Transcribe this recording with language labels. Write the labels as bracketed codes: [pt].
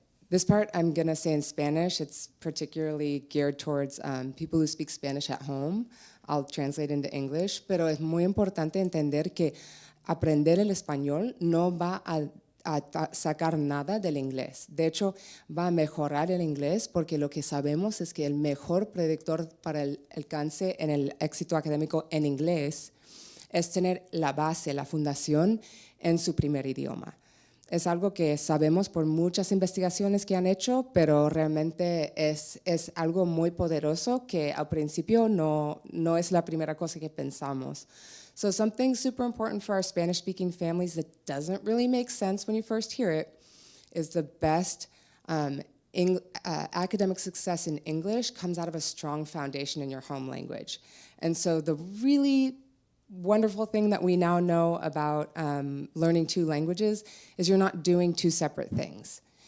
[en] This part I'm gonna say in Spanish. It's particularly geared towards people who speak Spanish at home. I'll translate into English, [es] pero es muy importante entender que aprender el español no va a sacar nada del inglés. De hecho, va a mejorar el inglés porque lo que sabemos es que el mejor predictor para el alcance en el éxito académico en inglés es tener la base, la fundación en su primer idioma. Es algo que sabemos por muchas investigaciones que han hecho, pero realmente es algo muy poderoso que al principio no es la primera cosa que pensamos. [en] So something super important for our Spanish-speaking families that doesn't really make sense when you first hear it is the best academic success in English comes out of a strong foundation in your home language. And so the really wonderful thing that we now know about learning 2 languages is you're not doing 2 separate things.